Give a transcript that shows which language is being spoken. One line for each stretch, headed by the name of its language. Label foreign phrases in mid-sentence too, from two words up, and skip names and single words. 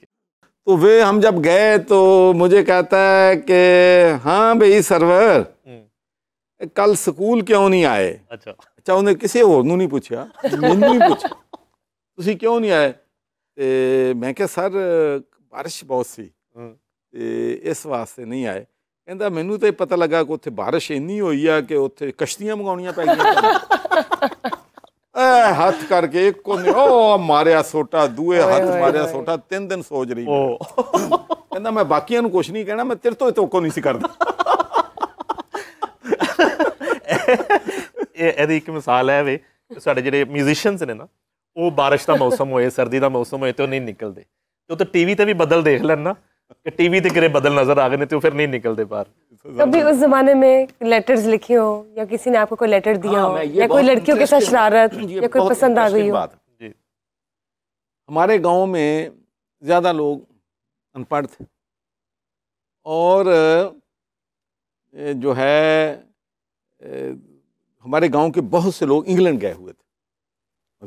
Urdu: تو وہ ہم جب گئے تو مجھے کہتا ہے کہ ہاں بھائی سرور کل سکول کیوں نہیں آئے.
Punjabi: اچھا انہیں کسی اور نوں نہیں پوچھا, مینوں ہی پوچھا تسی کیوں نہیں آئے. تے میں کہ سر بارش بہت سی تے اس واسطے نہیں آئے. کہندا مینوں تے پتہ لگا کہ اتنے بارش اینی ہوئی ہے کہ اتنے کشتیاں منگاؤنیاں پی گئیں. ہاتھ کر کے ایک کو ماریا سوٹا, دوے ہاتھ ماریا سوٹا, 3 دن سوچ رہی. کہندا میں باقیاں نوں کچھ نہیں کہنا, میں تیرے تو توقع نہیں سی کردا. ਇਹਦੀ ਇੱਕ ਮਿਸਾਲ ਹੈ ਵੇ ਸਾਡੇ ਜਿਹੜੇ ਮਿਊਜ਼ੀਸ਼ੀਅਨਸ ਨੇ ਨਾ ਉਹ ਬਾਰਿਸ਼ ਦਾ ਮੌਸਮ ਹੋਏ ਸਰਦੀ ਦਾ ਮੌਸਮ ਹੋਏ ਤੇ ਉਹ ਨਹੀਂ ਨਿਕਲਦੇ ਤੇ ਉਹ ਤਾਂ ਟੀਵੀ ਤੇ ਵੀ ਬੱਦਲ ਦੇਖ ਲੈਣ ਨਾ کہ ٹی وی تے کرے بدل نظر آ گئے تو پھر نہیں نکلتے باہر.
Urdu: کبھی اس زمانے میں لیٹرز لکھے ہو یا کسی نے آپ کو کوئی لیٹر دیا ہو یا کوئی لڑکیوں کے ساتھ شرارت یا کوئی پسند آ گئی ہو؟ ہمارے گاؤں میں زیادہ لوگ ان پڑھ تھے اور جو ہے ہمارے گاؤں کے بہت سے لوگ انگلینڈ گئے ہوئے تھے.